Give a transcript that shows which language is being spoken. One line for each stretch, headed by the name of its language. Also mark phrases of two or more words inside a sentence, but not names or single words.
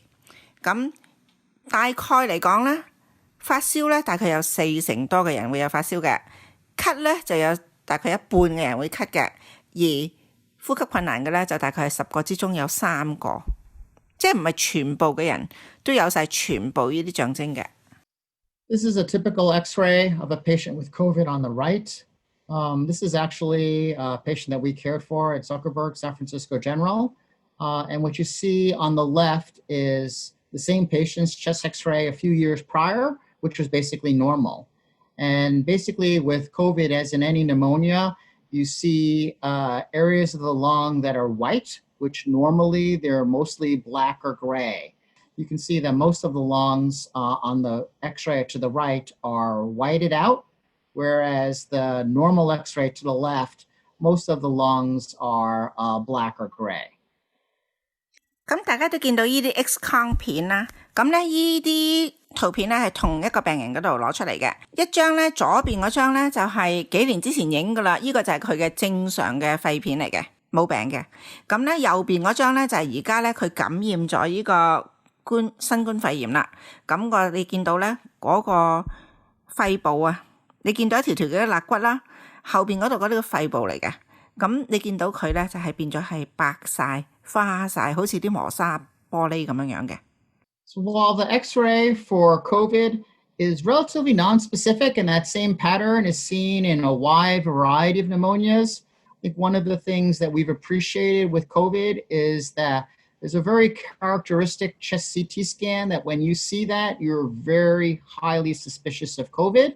Cantonese: 咁大概嚟講咧，發燒咧大概有40%多嘅人會有發燒嘅，咳咧就有大概1半嘅人會咳嘅，而呼吸困難嘅咧就大概係10個之中有3個，即係唔係全部嘅人都有晒全部呢啲象徵嘅。
English: This is a typical X-ray of a patient with COVID on the right. This is actually a patient that we cared for at Zuckerberg San Francisco General. And what you see on the left is the same patient's chest X-ray a few years prior, which was basically normal. And basically with COVID, as in any pneumonia, you see areas of the lung that are white, which normally they're mostly black or gray. You can see that most of the lungs on the X-ray to the right are whited out, whereas the normal X-ray to the left, most of the lungs are black or gray.
Cantonese: 咁大家都見到呢啲 X 光片啦，咁咧呢啲圖片咧係同一個病人嗰度攞出嚟嘅，一張咧左邊嗰張咧就係幾年之前影噶啦，呢個就係佢嘅正常嘅肺片嚟嘅，冇病嘅。咁咧右邊嗰張咧就係而家咧佢感染咗呢個新冠肺炎啦。咁你見到咧嗰個肺部啊，你見到一條條嘅肋骨啦，後邊嗰度嗰啲個肺部嚟嘅。咁你見到佢咧就係變咗係白晒、花晒，好似啲磨砂玻璃咁樣嘅。
English: So while the X-ray for COVID is relatively nonspecific, and that same pattern is seen in a wide variety of pneumonias, I think one of the things that we've appreciated with COVID is that there's a very characteristic chest CT scan that when you see that, you're very highly suspicious of COVID.